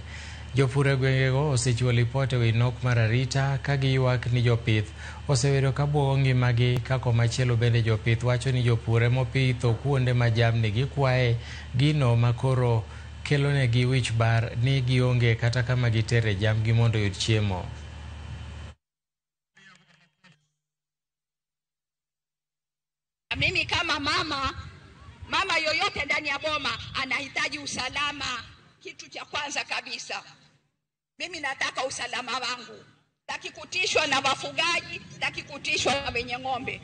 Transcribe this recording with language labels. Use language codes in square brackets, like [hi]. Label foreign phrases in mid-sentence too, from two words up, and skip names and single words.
[luo] Jopur e gwengego osechiwo lipot e wi nok mar arita ka giywak ni jopith osebedo ka buogo ngimagi, ka komachielo bende jopith wacho ni jopur emopitho kuonde ma jamni gikwaye gino makoro kelonegi wich bar ni gionge kata kama gitere jamgi mondo oyud chiemo. [sw] Mimi kama mama yoyote ndani ya boma anahitaji usalama. Kitu cha kwanza kabisa, mimi nataka usalama wangu. Sitaki kutishwa na wafugaji, sitaki kutishwa na wenye ng'ombe.